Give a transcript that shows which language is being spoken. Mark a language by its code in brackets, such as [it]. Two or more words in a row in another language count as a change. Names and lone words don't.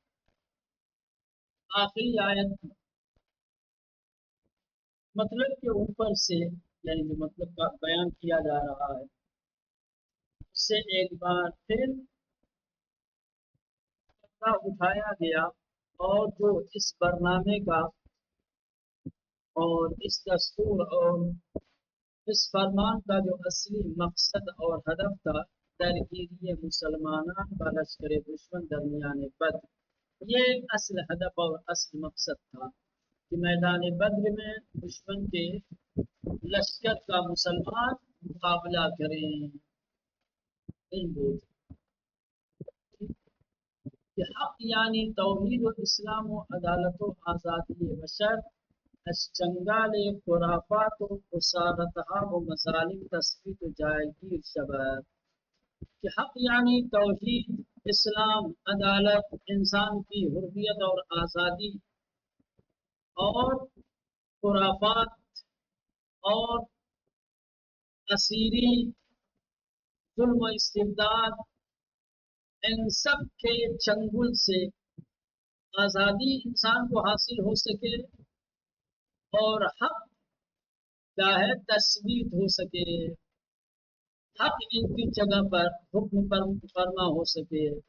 [ur] آخری آیت مطلب کے اوپر سے یعنی جو مطلب کا بیان کیا جا رہا ہے اس سے ایک بار پھر اٹھایا گیا اور جو اس برنامے کا اور اس دستور اور اس فرمان کا جو اصلی مقصد اور ہدف تھا [fa] درگیری مسلمانان کا لشکر دشمن درمیان بدر [ur] یہ اصل ہدف اور اصل مقصد تھا کہ میدان بدر میں دشمن کے لشکر کا مسلمان مقابلہ کریں کہ حق یعنی توحید و اسلام و عدالت و آزادی بشر از چنگال خرافات و خسارتها و مظالم تثبیت و جایگیر شود کہ حق یعنی توحید اسلام عدالت انسان کی حریت اور آزادی اور خرافات اور اسیری ظلم و استبداد ان سب کے چنگل سے آزادی انسان کو حاصل ہو سکے اور حق کا ہے تثبیت ہو سکے حق ان کی جگہ پر حکم فرما ہو سکے